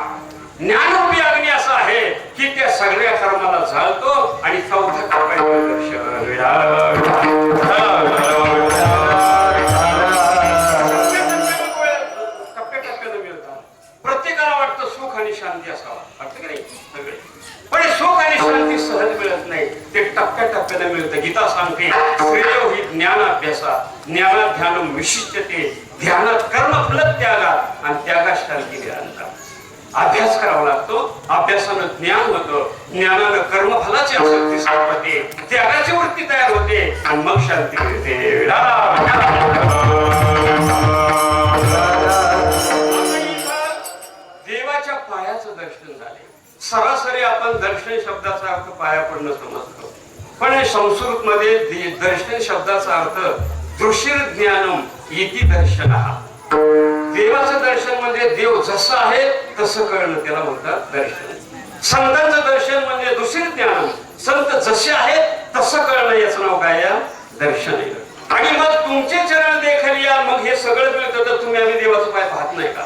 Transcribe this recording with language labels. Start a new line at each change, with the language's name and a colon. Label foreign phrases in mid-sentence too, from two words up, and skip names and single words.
Marathi: ज्ञानरूपी अग्नी असा आहे की त्या सगळ्या कर्माला जाळतो आणि चौथा टप्प्याटप्प्यानं मिळतात. प्रत्येकाला वाटतं सुख आणि शांती असावा, वाटतं की नाही सगळे, पण सुख आणि शांती सहज मिळत नाही, ते टप्प्याटप्प्यानं मिळतं. गीता सांगते
Sanskrit: श्रेयो हि ज्ञानाभ्यासा ज्ञानात ध्यानम विशिष्यते, ध्यानात कर्मफल त्यागात आणि त्यागात शांती निरंतर.
Marathi: अभ्यास करावा लागतो, अभ्यासानं ज्ञान होतं, ज्ञानानं कर्मफलाची आसक्ती संपते, त्यागाची वृत्ती तयार होते आणि मग शांती मिळते. देवाच्या पायाचं दर्शन झाले. सरासरी आपण दर्शन शब्दाचा अर्थ पाया पडणं समजतो, पण संस्कृत मध्ये दर्शन शब्दाचा अर्थ
Sanskrit: दृश्य ज्ञानम इति दर्शनः.
Marathi: देवाचं दर्शन म्हणजे देव जसं आहे तसं कळणं, त्याला म्हणतात दर्शन. संतांचं दर्शन म्हणजे दुसरे ज्ञान, संत जसे आहेत तसं कळणं, याचं नाव काय आहे, दर्शन आहे. आणि मग तुमचे चरण देखलिया, मग हे सगळं मिळतं तर तुम्ही आम्ही देवाचं पाय पाहत नाही का.